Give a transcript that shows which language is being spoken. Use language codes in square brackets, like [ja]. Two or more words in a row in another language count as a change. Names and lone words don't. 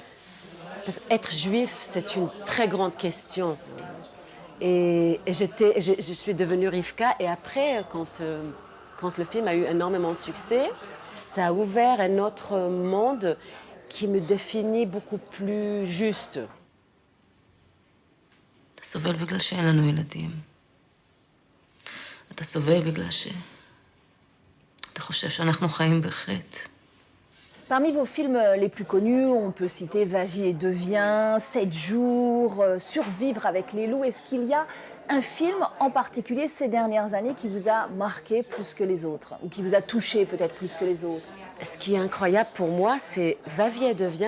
[fr] Parce qu'être juif, c'est une très grande question. Et je suis devenue Rivka. Et après, quand le film a eu énormément de succès, ça a ouvert un autre monde qui me définit beaucoup plus juste. [he] אתה סובל בגלל שאין לנו ילדים. אתה סובל בגלל אתה חושב שאנחנו חיים בחטא. [fr] Parmi vos films les plus connus, on peut citer Va, vie et devient, 7 jours, Survivre avec les loups. Est-ce qu'il y a un film en particulier ces dernières années qui vous a marqué plus que les autres ou qui vous a touché peut-être plus que les autres? Ce qui est incroyable pour moi, c'est Va, vie et devient.